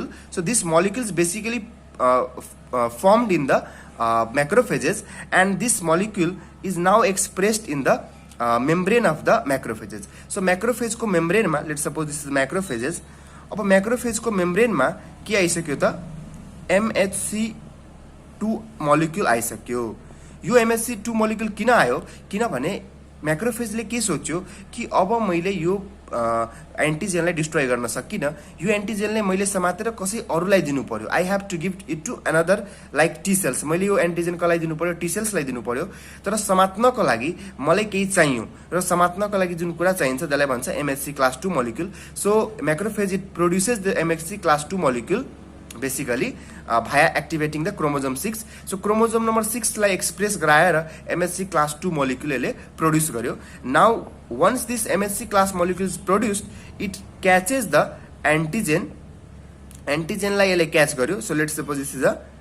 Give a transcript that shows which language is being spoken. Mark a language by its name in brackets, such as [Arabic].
[English] So this molecule is basically formed in the macrophages, and this molecule is now expressed in the membrane of the macrophages. [Nepali] So macrophage को membrane मा [English] let's suppose this is macrophages, [Nepali] अब macrophage को membrane मा के आइसक्यो त MHC2 molecule आइसक्यो। यो MHC2 molecule किन आयो? किनभने म्याक्रोफेजले के सोच्यो कि अब मैले यो एन्टिजेनलाई डिस्ट्रोय गर्न सकिनँ, यो एन्टिजेनलाई मैले समातेर कसै अरूलाई दिनु पर्यो। [English] I have to give it to another like T cells. [Nepali] मैले यो एन्टिजेन कसलाई दिनु पर्यो? टी सेल्सलाई दिनु पर्यो। तर समात्नको लागि मलाई केही चाहियो र समात्नको लागि जुन कुरा चाहिन्छ त्यसलाई भन्छ MHC class 2 molecule। [English] So macrophage it produces the MHC class 2 molecule basically via activating the chromosome 6. [Nepali] So chromosome number 6 लाई एक्सप्रेस गराएर MHC class 2 molecule ले प्रोड्युस गर्यो। [English] Now once this MHC class molecule is produced, it catches the antigen [Nepali] लाई यसले catch गर्यो। [English] So let's suppose this is a